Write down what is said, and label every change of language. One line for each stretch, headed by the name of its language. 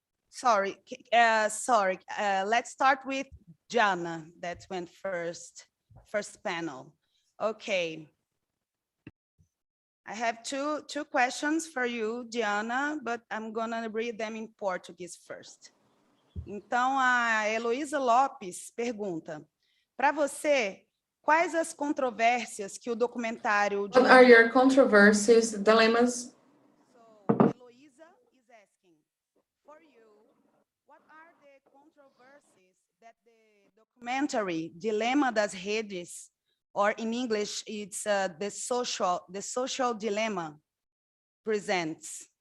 English: Sorry, let's start with Gianna, that went first panel. Okay. I have two questions for you, Gianna, but I'm gonna read them in Portuguese first.
Portuguese: Então, a Heloísa Lopes pergunta, para você, quais as controvérsias que o documentário...
English: What are your controversies, dilemmas? So, Heloísa is asking, for you, what are the controversies that the documentary Dilema das Redes, or in English, it's the social dilemma, presents?